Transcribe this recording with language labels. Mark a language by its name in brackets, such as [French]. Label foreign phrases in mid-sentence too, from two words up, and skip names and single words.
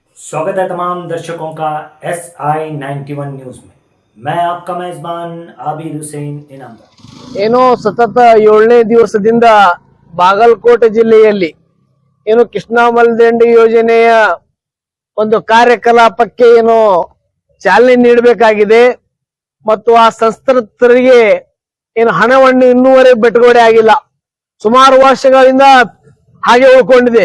[Hindi] स्वागत है तमाम दर्शकों का SI91 न्यूज में। मैं आपका मेजबान आबिद हुसैन इनामदार। [Kannada] ಏನೋ ಸತತ 7ನೇ ದಿವಸದಿಂದ ಬಾಗಲಕೋಟೆ ಜಿಲ್ಲೆಯಲ್ಲಿ ಏನು ಕೃಷ್ಣಾ ಮಲ್ದಂಡಿ ಯೋಜನೆಯ ಒಂದು ಕಾರ್ಯಕಲಾಪಕ್ಕೆ ಏನು ಚಾಲನೆ ನೀಡಬೇಕಾಗಿದೆ ಮತ್ತು ಆ ಸಂತ್ರಸ್ತರಿಗೆ ಏನು ಹಣವನ್ನು ಇನ್ನೂವರೆಗೆ ಬಿಡುಗಡೆ ಆಗಿಲ್ಲ, ಸುಮಾರು ವರ್ಷಗಳಿಂದ ಹಾಗೆ ಉಳ್ಕೊಂಡಿದೆ।